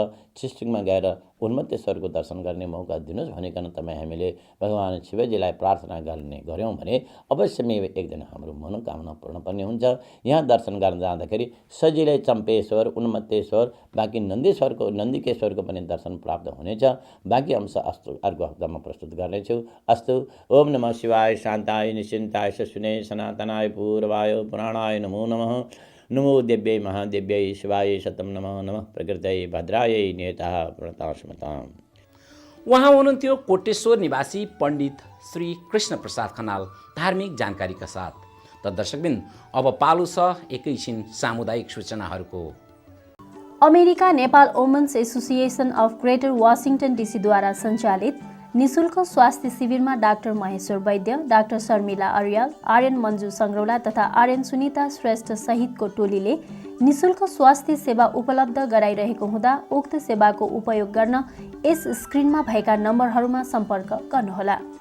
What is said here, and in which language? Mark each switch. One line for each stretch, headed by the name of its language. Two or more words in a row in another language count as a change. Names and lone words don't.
Nepali: टिस्टुङमा गएर उन्मत्तेश्वरको दर्शन गर्ने मौका दिनुहोस् भनिकन तपाईँ हामीले भगवान शिवजीलाई प्रार्थना गऱ्यौँ भने अवश्य नै एक दिन हाम्रो मनोकामना पूर्ण पर्ने हुन्छ। यहाँ दर्शन गर्न जाँदाखेरि सजिलै चम्पेश्वर, उन्मत्तेश्वर, बाँकी नन्दीकेश्वरको पनि दर्शन प्राप्त हुनेछ। बाँकी अंश अर्को हप्तामा प्रस्तुत गर्नेछु। अस्तु।
Sanskrit: ओम नमः शिवाय, शान्ताय निश्चिन्ताय सस्विने सनातनाय पूर्वाय पुराणाय नमो नमः। नमो दिव्यै महादेव्यै शिवाय सततं नमः। नमः प्रकृत्यै भद्रायै नेता प्रतास्मताम्।
Nepali: उहाँ हुनुहुन्थ्यो कोटेश्वर निवासी पण्डित श्री कृष्ण प्रसाद खनाल धार्मिक जानकारीका साथ। त दर्शकबिन अब पालो छ एकैछिन सामुदायिक सूचनाहरूको। अमेरिका नेपाल वुमेन्स एसोसिएसन अफ ग्रेटर वाशिंगटन डीसीद्वारा सञ्चालित निशुल्क स्वास्थ्य शिविरमा डाक्टर महेश्वर वैद्य, डाक्टर शर्मिला अर्याल, आर्यन मन्जु सङ्ग्रौला तथा आर्यन सुनिता श्रेष्ठ सहितको टोलीले निशुल्क स्वास्थ्य सेवा उपलब्ध गराइरहेको हुँदा उक्त सेवाको उपयोग गर्न यस स्क्रिनमा भएका नम्बरहरूमा सम्पर्क गर्नुहोला।